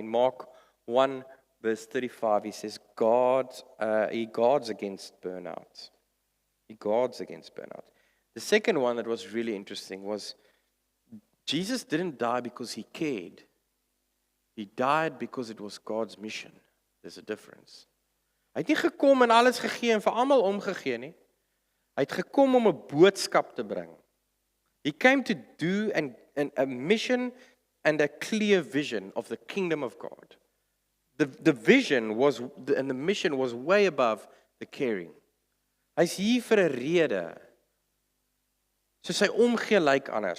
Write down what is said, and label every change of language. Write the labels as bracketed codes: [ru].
[en] In Mark 1 verse 35 he says he guards against burnout. He guards against burnout. The second one that was really interesting was Jesus didn't die because he cared. He died because it was God's mission. There's a difference. [af] Hy het nie gekom en alles gegee en vir almal omgegee nie. Hy het gekom om 'n boodskap te bring. [en] He came to do a mission and a clear vision of the kingdom of God. The vision was and the mission was way above the caring. [af] Hy's hier vir 'n rede. So sy omgee lyk anders.